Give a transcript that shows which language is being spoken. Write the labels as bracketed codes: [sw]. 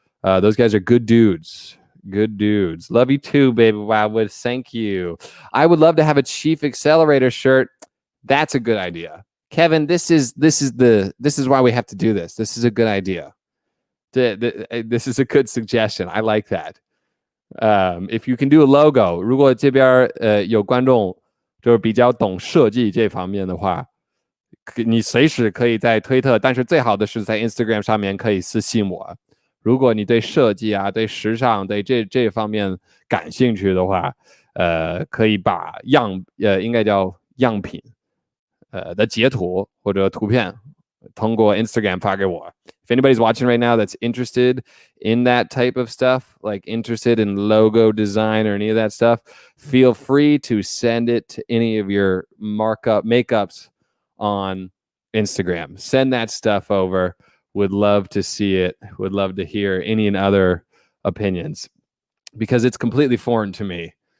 [en] Those guys are good dudes. Good dudes. Love you too, Baby Wildwood. Thank you. I would love to have a Chief Accelerator shirt. That's a good idea. Kevin, this is why we have to do this. This is a good idea. This is a good suggestion. I like that. If you can do a logo, [zh] 如果这边有观众就是比较懂设计这方面的话，你随时可以在推特，但是最好的是在 Instagram 上面可以私信我。如果你对设计啊、对时尚、对这方面感兴趣的话，可以把应该叫样品的截图或者图片通过 Instagram 发给我。 [en] If anybody's watching right now that's interested in that type of stuff, like interested in logo design or any of that stuff, feel free to send it to any of your makeups on Instagram. Send that stuff over. Would love to see it. Would love to hear any and other opinions, because it's completely foreign to me.